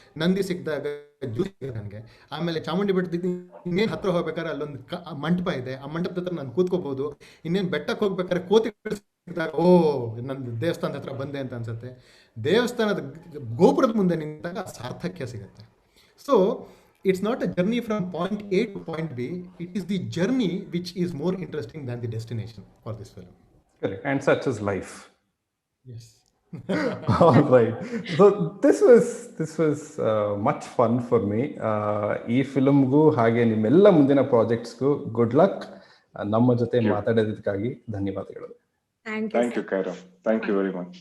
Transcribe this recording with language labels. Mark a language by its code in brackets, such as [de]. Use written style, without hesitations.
[kn] ನಂದಿ ಸಿಕ್ಕಿದಾಗ ಜ್ಯೂಸ್ ನನಗೆ. ಆಮೇಲೆ ಚಾಮುಂಡಿ ಬೆಟ್ಟದಿಂದ ಇನ್ನೇನು ಹತ್ರ ಹೋಗ್ಬೇಕಾದ್ರೆ ಅಲ್ಲೊಂದು ಮಂಟಪ ಇದೆ, ಆ ಮಂಟಪದ ಹತ್ರ ನಾನು ಕೂತ್ಕೋಬೋದು. ಇನ್ನೇನು ಬೆಟ್ಟಕ್ಕೆ ಹೋಗ್ಬೇಕಾದ್ರೆ ಕೋತಿಗಳು ಸಿಕ್ಕಿದಾಗ ಓ ನನ್ನ ದೇವಸ್ಥಾನದ ಹತ್ರ ಬಂದೆ ಅಂತ ಅನ್ಸುತ್ತೆ. ದೇವಸ್ಥಾನದ ಗೋಪುರದ ಮುಂದೆ ನಿಂತಾಗ ಸಾರ್ಥಕ್ಯ ಸಿಗುತ್ತೆ. [en] So it's not a journey from point A to point B, it is the journey which is more interesting than the destination for this film. Correct. And such is life. Yes. All right. So this was much fun for me. [kn] ಈ ಫಿಲ್ಮ್ಗೂ ಹಾಗೆ ನಿಮ್ಮೆಲ್ಲ ಮುಂದಿನ ಪ್ರಾಜೆಕ್ಟ್ಸ್ಗೂ good luck. ನಮ್ಮ ಜೊತೆ ಮಾತಾಡೋದಕ್ಕಾಗಿ ಧನ್ಯವಾದಗಳು. [en] Thank you, Kairav. Thank you very much.